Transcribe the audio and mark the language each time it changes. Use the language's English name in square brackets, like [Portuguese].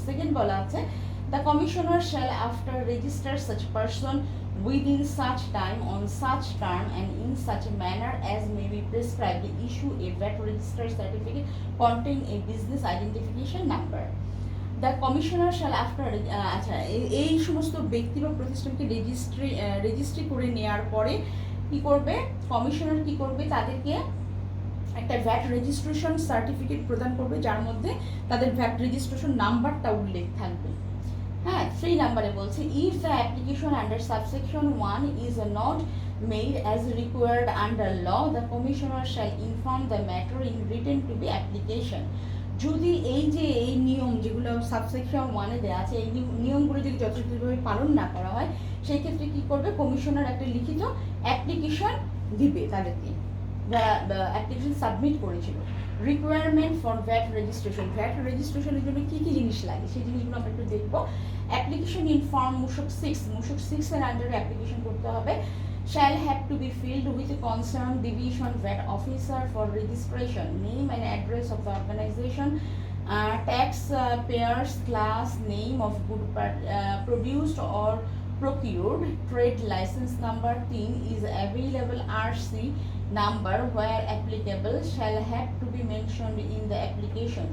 [Bangla] Second বলা আছে, [English] the commissioner shall after register such person within such time on such term and in such a manner as may be prescribed issue a VAT registered certificate containing a business identification number. The commissioner shall after [Bangla] আচ্ছা এই সমস্ত ব্যক্তি বা প্রতিষ্ঠানকে registry করে নেওয়ার পরে কি করবে, কমিশনার কি করবে, তাদেরকে একটা ভ্যাট রেজিস্ট্রেশন সার্টিফিকেট প্রদান করবে যার মধ্যে তাদের ভ্যাট রেজিস্ট্রেশন নাম্বারটা উল্লেখ থাকবে। হ্যাঁ, 3 নম্বরে বলছে, [English] if the application under subsection 1 is not made as required under law, the commissioner shall inform the matter in written to the application। [Bangla] যদি এই নিয়ম যেগুলো সাবসেকশন 1-এ দেওয়া আছে এই নিয়মগুলো যদি যথাযথভাবে পালন না করা হয় সেই ক্ষেত্রে কী করবে, কমিশনার একটা লিখিত অ্যাপ্লিকেশন দিবে তাদেরকে যারা অ্যাপ্লিকেশন সাবমিট করেছিল। রিকোয়ারমেন্ট ফর ভ্যাট রেজিস্ট্রেশনের জন্য কী কী জিনিস লাগে সেই জিনিসগুলো আমরা একটু দেখবো। অ্যাপ্লিকেশন ইন ফর্ম মূসক 6 এর আন্ডারে অ্যাপ্লিকেশন করতে হবে। [English] shall have to be filled with a concerned division VAT officer for registration, name and address of the organization, tax payers class, name of good produced or procured, trade license number 3 is available, RC number where applicable shall have to be mentioned in the application.